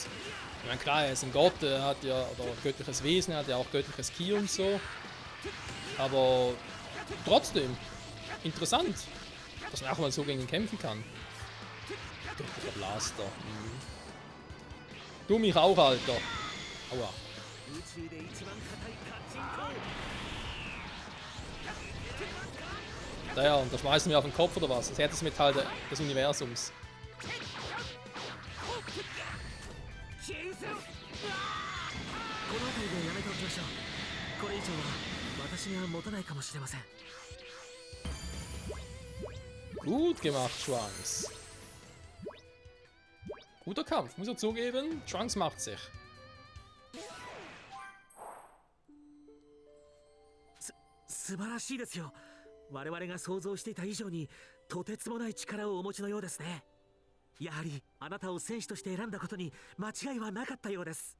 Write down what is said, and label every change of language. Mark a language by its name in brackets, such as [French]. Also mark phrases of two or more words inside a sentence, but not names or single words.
[German] Ich meine, klar, er ist ein Gott, er hat ja, oder göttliches Wesen, er hat ja auch göttliches Ki und so. Aber trotzdem, interessant, dass man auch mal so gegen ihn kämpfen kann. Göttlicher Blaster. Du mich auch, Alter. Aua. [Japanese] 宇宙で一番硬いカチンコ [German] Ja, und da schmeißen wir auf den Kopf oder was? Das Herzmetall des Universums. [Japanese] この辺りでやめておきましょうこれ以上は私には持たないかもしれません [German] Gut gemacht, Trunks. Guter Kampf, muss er zugeben. Trunks macht sich. [Japanese] 素晴らしいですよ我々が想像していた以上にとてつもない力をお持ちのようですねやはりあなたを戦士として選んだことに間違いはなかったようです